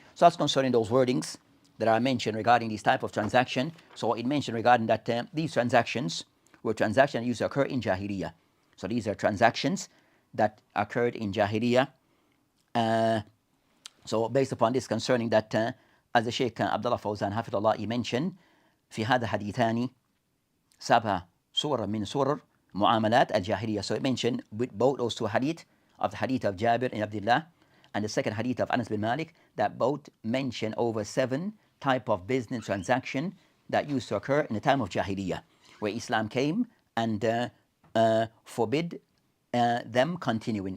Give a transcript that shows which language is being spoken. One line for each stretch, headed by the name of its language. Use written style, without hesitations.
English: So that's concerning those wordings that are mentioned regarding this type of transaction. So it mentioned regarding that these transactions were transactions that used to occur in Jahiliyyah. So these are transactions that occurred in Jahiliyyah. So based upon this concerning that as the Sheikh Abdullah Fawzan Hafidullah, he mentioned,
Arabic: في هذا حديثان سبع صور من صور معاملات الجاهلية.
English: So it mentioned with both those two hadith, of the hadith of Jabir and Abdullah and the second hadith of Anas bin Malik, that both mention over 7 type of business transaction that used to occur in the time of Jahiliyyah, where Islam came and forbid them continuing.